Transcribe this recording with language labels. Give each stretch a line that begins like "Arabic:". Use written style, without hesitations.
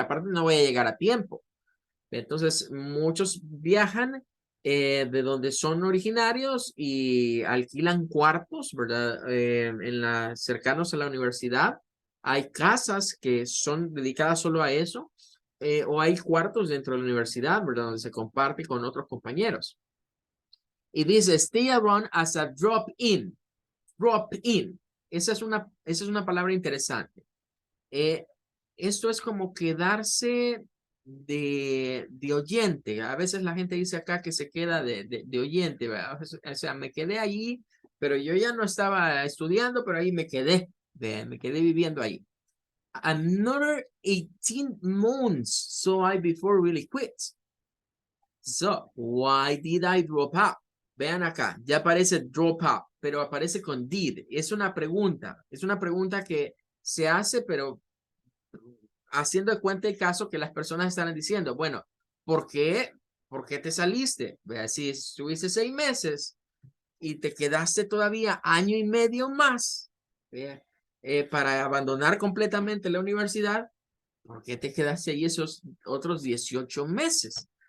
Spanish: Aparte, no voy a llegar a tiempo. Entonces, muchos viajan de donde son originarios y alquilan cuartos, ¿verdad? Cercanos a la universidad. Hay casas que son dedicadas solo a eso, o hay cuartos dentro de la universidad, ¿verdad? Donde se comparte con otros compañeros. Y dice,
English: stay around as a drop-in. Drop-in.
Spanish: Esa es una palabra interesante. Esto es como quedarse de oyente. A veces la gente dice acá que se queda de oyente, ¿verdad? O sea, me quedé allí, pero yo ya no estaba estudiando, pero ahí me quedé viviendo ahí.
English: Another 18 months, so I before really quit. So, why did I drop out?
Spanish: Vean acá, ya aparece drop out, pero aparece con did. Es una pregunta que se hace, pero haciendo de cuenta el caso que las personas están diciendo, bueno, ¿por qué? ¿Por qué te saliste? Vea, si estuviste 6 meses y te quedaste todavía año y medio más, vea, para abandonar completamente la universidad, ¿por qué te quedaste ahí esos otros 18 meses?